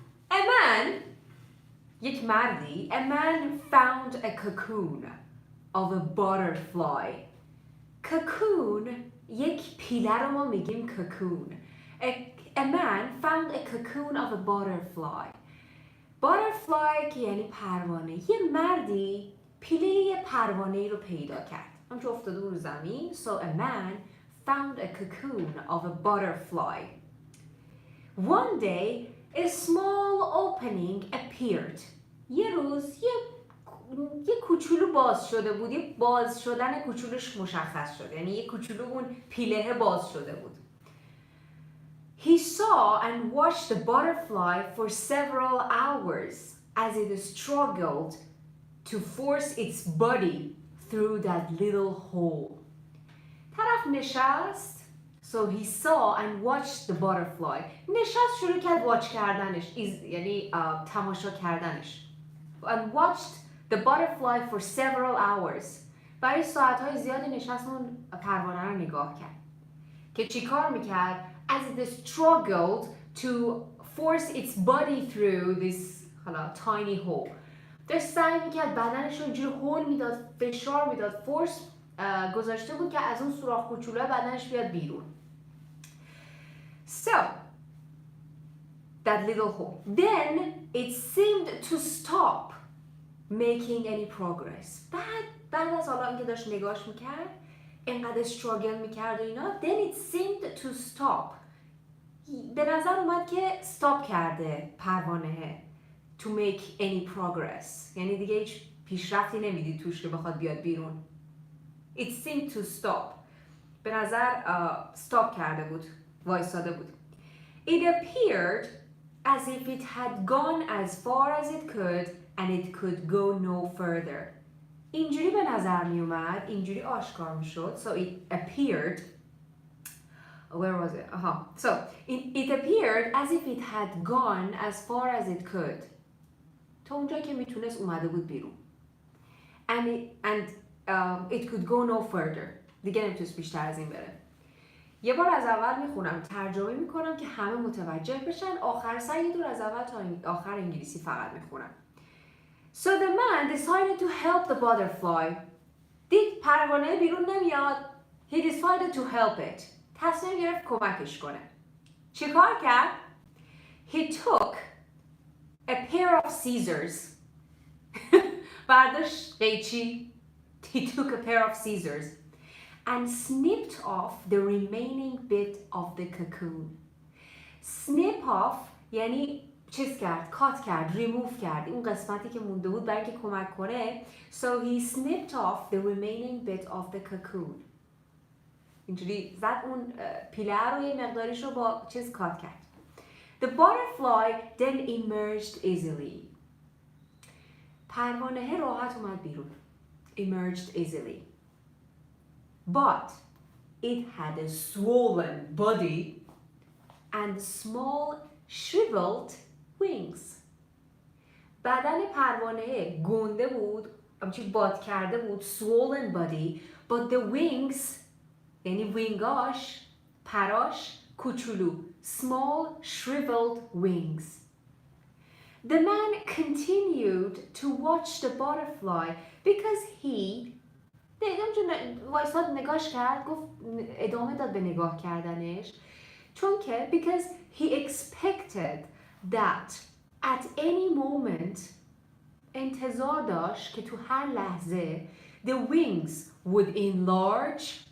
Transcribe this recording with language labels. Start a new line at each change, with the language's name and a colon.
English: A man,
Persian: یک مردی,
English: a man found a cocoon of a butterfly.
Persian: Cocoon, یک پیله رو ما میگیم cocoon.
English: A man found a cocoon of a butterfly.
Persian: Butterfly که یعنی پروانه. یه مردی پیله یه پروانه رو پیدا کرد. اون که افتاده رو زمین.
English: So a man found a cocoon of a butterfly. One day, a small opening appeared.
Persian: یه روز یه کوچولو باز شده بود. یه باز شدن کوچولوش مشخص شد. یعنی یه کوچولو اون پیله باز شده بود.
English: He saw and watched the butterfly for several hours as it struggled to force its body through that little hole.
Persian: طرف نشست.
English: So he saw and watched the butterfly.
Persian: نشست شروع کرد watch کردنش. یعنی تماشا کردنش.
English: And watched the butterfly for several hours.
Persian: برای ساعتهای زیادی نشست اون پروانه رو نگاه کرد. که چی کار میکرد؟
English: As it struggled to force its body through this tiny hole.
Persian: داشت سعی میکرد بدنش رو اینجوری هول میداد، فشار میداد، فورس گذاشته بود که از اون سوراخ کوچولو بدنش بیاد بیرون.
English: So, that little hole. Then it seemed to stop making any progress.
Persian: بعد از حالا اینکه داشت نگاش میکرد، اینقدر struggle میکرد و اینا،
English: then it seemed to stop.
Persian: به نظر اومد که stop کرده پروانه
English: to make any progress.
Persian: یعنی دیگه هیچ پیشرفتی نمیدی توش که بخواد بیاد بیرون.
English: It seemed to stop.
Persian: به نظر stop کرده بود، وایساده بود.
English: It appeared as if it had gone as far as it could and it could go no further.
Persian: اینجوری به نظر می اومد، اینجوری آشکار می شد.
English: So it appeared, where was it? So it appeared as if it had gone as far as it could.
Persian: تا اونجایی که میتونست اومده بود بیرون.
English: And it could go no further.
Persian: دیگه نمیتونست بیشتر از این بره. یه بار از اول میخونم، ترجمه میکنم که همه متوجه بشن. آخر سر یه دور از اول تا آخر انگلیسی فقط میخونم.
English: So the man decided to help the butterfly.
Persian: دید پروانه بیرون نمیاد.
English: He decided to help it.
Persian: تصمیم گرفت کمکش کنه. چه کار کرد؟
English: He took a pair of scissors
Persian: برداشت قیچی.
English: He took a pair of scissors and snipped off the remaining bit of the cocoon. Snip off
Persian: یعنی چیز کرد، کات کرد، ریموو کرد اون قسمتی که مونده بود برای اینکه کمک کنه.
English: So he snipped off the remaining bit of the cocoon.
Persian: اینجوری زد اون پیله رو یه مقداریش رو با چیز کات کرد.
English: The butterfly then emerged easily.
Persian: پروانه راحت اومد بیرون.
English: Emerged easily. But it had a swollen body and small shriveled wings.
Persian: بدن پروانه گنده بود، همچنین باد کرده بود،
English: swollen body, but the wings
Persian: یعنی وینگاش، پراش کوچولو،
English: small shriveled wings. The man continued to watch the butterfly because he
Persian: وایساد نگاش کرد، گفت ادامه داد به نگاه کردنش چون که
English: because he expected that at any moment
Persian: انتظار داشت که تو هر لحظه
English: the wings would enlarge